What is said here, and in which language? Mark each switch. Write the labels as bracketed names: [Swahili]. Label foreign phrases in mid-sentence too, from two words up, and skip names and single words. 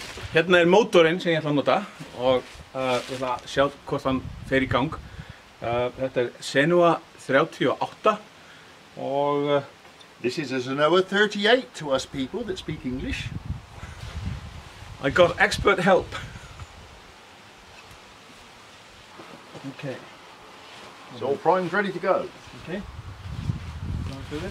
[Icelandic] Hérna mótorinn sem ég ætla að nota og ég ætla að sjá hvort hann fer í gang. Þetta Senua 38 og [English] this is a Senua 38 to us people that speak English. I got expert help. Okay. It's all primed, ready to go. Okay. Can I do this?